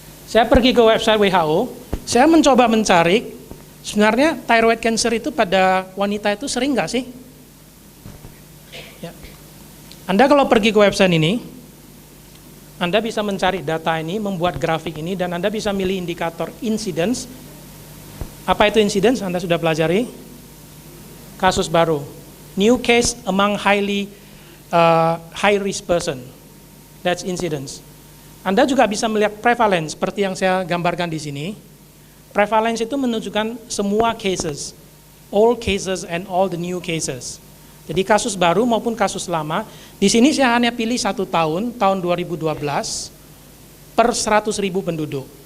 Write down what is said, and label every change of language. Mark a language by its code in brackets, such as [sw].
[id] Saya pergi ke website WHO, saya mencoba mencari sebenarnya thyroid cancer itu pada wanita itu sering nggak sih? Ya. Anda kalau pergi ke website ini, Anda bisa mencari data ini, membuat grafik ini, dan Anda bisa milih indikator incidence. Apa itu incidence? Anda sudah pelajari? Kasus baru. [en] New case among high risk person. That's incidence. [id] Anda juga bisa melihat prevalence, seperti yang saya gambarkan di sini. [en] Prevalence [id] itu menunjukkan semua [en] cases. All cases and all the new cases. [id] Jadi kasus baru maupun kasus lama. Di sini saya hanya pilih 1 tahun 2012 per 100.000 penduduk.